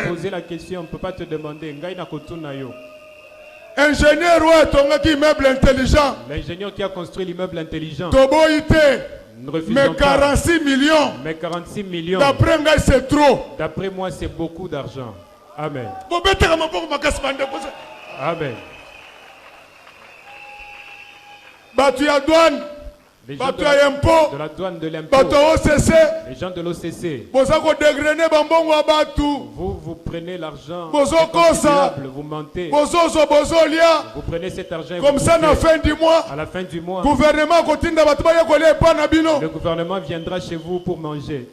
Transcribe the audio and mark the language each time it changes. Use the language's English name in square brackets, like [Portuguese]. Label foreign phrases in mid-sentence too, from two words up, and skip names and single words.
[French] Tu peux poser la question, on ne peut pas te demander. Ingénieur, qui immeuble intelligent. L'ingénieur qui a construit l'immeuble intelligent. Mais 46 millions. Mais 46 millions. D'après moi, c'est trop. D'après moi, c'est beaucoup d'argent. Amen. [Lingala] Amen. Batu ya douane. [French] Les gens de la douane de l'impôt, les gens de l'OCC, vous prenez l'argent, vous mentez, vous prenez cet argent et comme ça, à la fin du mois, le gouvernement viendra chez vous pour manger.